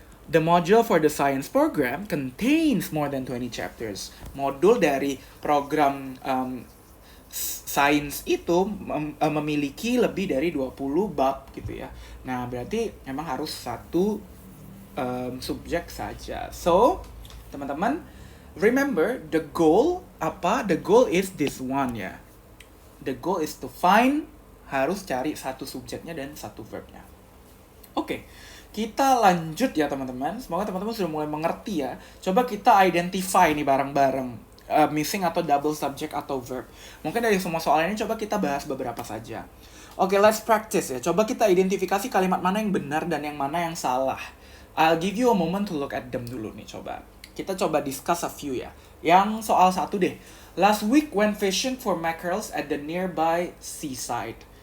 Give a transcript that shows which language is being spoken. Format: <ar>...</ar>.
<en>The module for the science program contains more than 20 chapters.</en> <id>Modul dari program sains itu memiliki lebih dari 20 bab gitu ya. Nah, berarti memang harus satu subjek saja.</id> <en>So, teman-teman, remember the goal apa? The goal is this one ya. The goal is to find,</en> <id>harus cari satu subjeknya dan satu verbnya. Oke, kita lanjut ya teman-teman. Semoga teman-teman sudah mulai mengerti ya. Coba kita identify nih bareng-bareng. Missing atau double subject atau verb. Mungkin dari semua soal ini coba kita bahas beberapa saja. Oke,</id> <en>let's practice</en> <id>ya. Coba kita identifikasi kalimat mana yang benar dan yang mana yang salah.</id> <en>I'll give you a moment to look at them</en> <id>dulu nih, coba. Kita coba</id> <en>discuss a few ya.</en> <id>Yang soal satu deh.</id> <en>Last week went fishing for mackerels at the nearby seaside.</en>